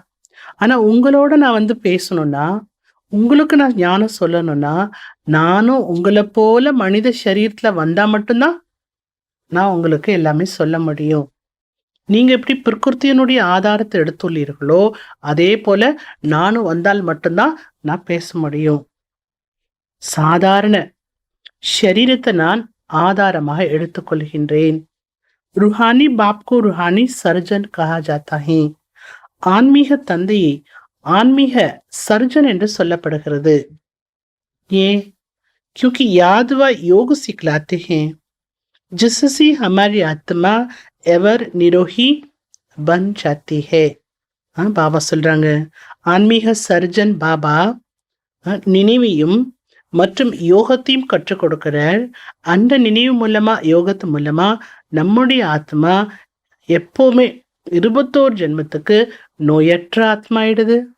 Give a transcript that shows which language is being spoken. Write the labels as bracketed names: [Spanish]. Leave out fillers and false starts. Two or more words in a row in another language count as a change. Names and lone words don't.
[Tamil] ஆனா உங்களோட நான் பேசணும்னா, உங்களுக்கு நான் ஞானம் சொல்லணும்னா, நானும் உங்களை போல மனித சரீரத்துல வந்தா மட்டும்தான் நான் உங்களுக்கு எல்லாமே சொல்ல முடியும். நீங்க எப்படி பிரகிருத்தியினுடைய ஆதாரத்தை எடுத்துள்ளீர்களோ அதே போல நானும் வந்தால் மட்டும்தான் நான் பேச முடியும். சாதாரண ஷரீரத்தை நான் ஆதாரமாக எடுத்துக்கொள்கின்றேன். [Hindi] रूहानी बाप को रूहानी सर्जन कहा जाता है. [Tamil] ஆன்மீக தந்தையை ஆன்மீக சர்ஜன் என்று சொல்லப்படுகிறது. ஏன்? [Hindi] क्योंकि याद व योग सिखलाते हैं जिससे हमारी आत्मा एवर निरोही बन जाती है. [Tamil] பாபா சொல்றாங்க, ஆன்மீக சர்ஜன் பாபா நினைவையும் மற்றும் யோகத்தையும் கற்றுக் கொடுக்கிறார். அந்த நினைவு மூலமா யோகத்து மூலமா நம்முடைய ஆத்மா எப்பவுமே 21 ஜென்மத்துக்கு நோயற்ற ஆத்மா ஆயிடுது.